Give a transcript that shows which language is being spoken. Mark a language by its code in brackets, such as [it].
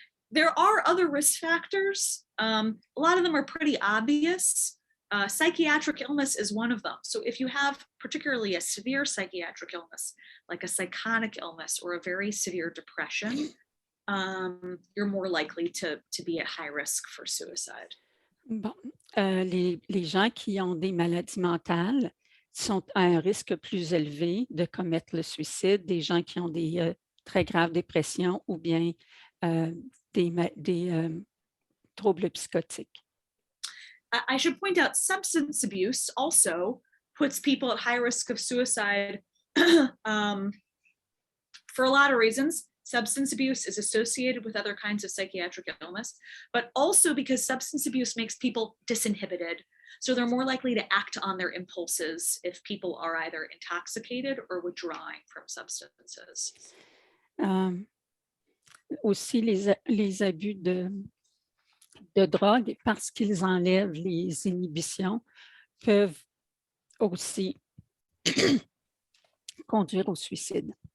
[en] There are other risk factors. A lot of them are pretty obvious. Psychiatric illness is one of them. So if you have particularly a severe psychiatric illness, like a psychotic illness or a very severe depression, you're more likely to be at high risk for suicide. [fr] Bon, les gens qui ont des maladies mentales sont à un risque plus élevé de commettre le suicide, des gens qui ont des très graves dépressions ou bien des troubles psychotiques. [en] I should point out substance abuse also puts people at high risk of suicide for a lot of reasons. Substance abuse is associated with other kinds of psychiatric illness, but also because substance abuse makes people disinhibited. So they're more likely to act on their impulses if people are either intoxicated or withdrawing from substances. [fr] Aussi, les abus de drogue, parce qu'ils enlèvent les inhibitions, peuvent aussi conduire au suicide.